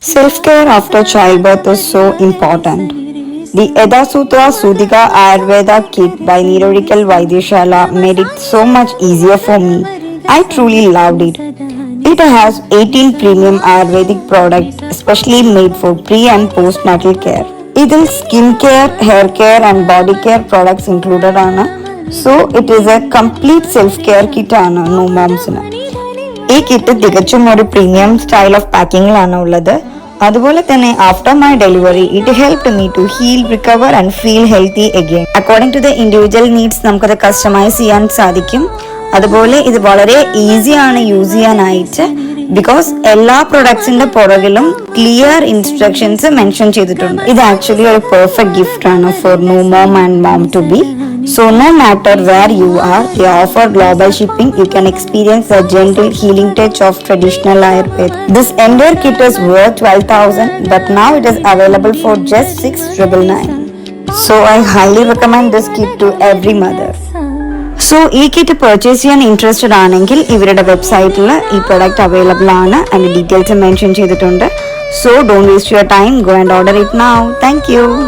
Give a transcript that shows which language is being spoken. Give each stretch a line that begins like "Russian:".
English: Self-care after childbirth is so important. The Soothika Ayurveda kit by Nirurikal Vaidyashala made it so much easier for me. I truly loved it. It has 18 premium Ayurvedic products especially made for pre and postnatal care.
Malayalam: ഇതിൽ skin care, hair care and body care products included ആണ്.
English: So it is a complete self care kit ആണ് new മോംസിന്.
Malayalam: ഈ kit തികച്ചും ഒരു premium style of പാക്കിങ്ങിലാണ് ഉള്ളത്. അതുപോലെ തന്നെ
English: After my delivery it helped me to heal, recover and feel healthy again. According to the individual needs
Malayalam: നമുക്കത് customise ചെയ്യാൻ സാധിക്കും. അതുപോലെ ഇത് വളരെ ഈസിയാണ് യൂസ് ചെയ്യാനായിട്ട്. ബിക്കോസ് എല്ലാ പ്രൊഡക്ട്സിന്റെ പുറകിലും ക്ലിയർ ഇൻസ്ട്രക്ഷൻസ് മെൻഷൻ ചെയ്തിട്ടുണ്ട്. ഇത് ആക്ച്വലി ഒരു പെർഫെക്റ്റ് ഗിഫ്റ്റ് ആണ്
English: For new mom and mom to be. So no matter where you are, they offer global shipping. You can experience the gentle healing touch of traditional Ayurveda. This entire kit is worth 12,000, but now it is available for just 6,999. So I highly recommend this kit to every mother.
Malayalam: So ഈ kit purchase ചെയ്യാൻ interested ആണെങ്കിൽ ഇവരുടെ വെബ്സൈറ്റിൽ ഈ product available ആണ്. അതിന്റെ details mention ചെയ്തിട്ടുണ്ട്.
English: So don't waste your time, go and order it now. Thank you.